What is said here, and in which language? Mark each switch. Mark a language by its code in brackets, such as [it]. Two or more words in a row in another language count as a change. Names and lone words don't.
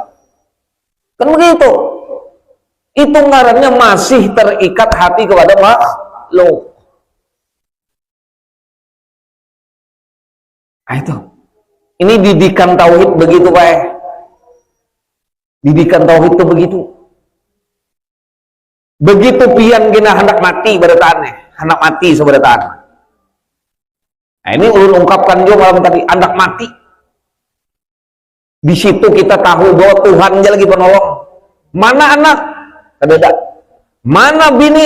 [id] Kan begitu. [bjn] Itu ngarannya masih terikat hati kepada makhluk. Nah itu. [id] Ini didikan tauhid begitu, Pak. Didikan tauhid itu begitu. [bjn] Begitu pian kena hendak mati bertahannya, hendak mati sebertaan. Nah ini ulun ungkapkan juga malam tadi, hendak mati. Di situ kita tahu bahwa Tuhan aja lagi penolong. Mana anak? Kadada. Mana bini?